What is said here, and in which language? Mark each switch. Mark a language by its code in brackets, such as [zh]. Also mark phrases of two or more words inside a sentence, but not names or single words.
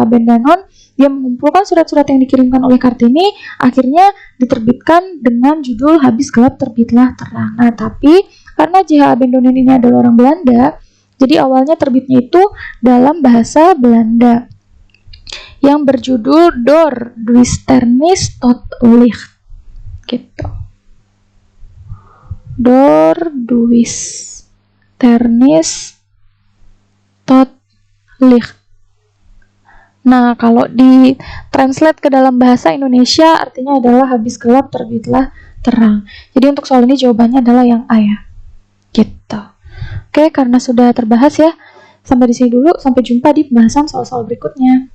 [id] Abandonen dia mengumpulkan surat-surat yang dikirimkan oleh Kartini, akhirnya diterbitkan dengan judul Habis Gelap Terbitlah Terang. Nah, tapi karena J.H. Abandonen ini adalah orang Belanda, jadi awalnya terbitnya itu dalam bahasa Belanda yang berjudul Door Duisternis tot Licht gitu. Door Duisternis tot Licht. Nah, kalau di translate ke dalam bahasa Indonesia artinya adalah habis gelap terbitlah terang. Jadi untuk soal ini jawabannya adalah yang A ya. Gitu. Oke, karena sudah terbahas ya. Sampai di sini dulu, sampai jumpa di pembahasan soal-soal berikutnya.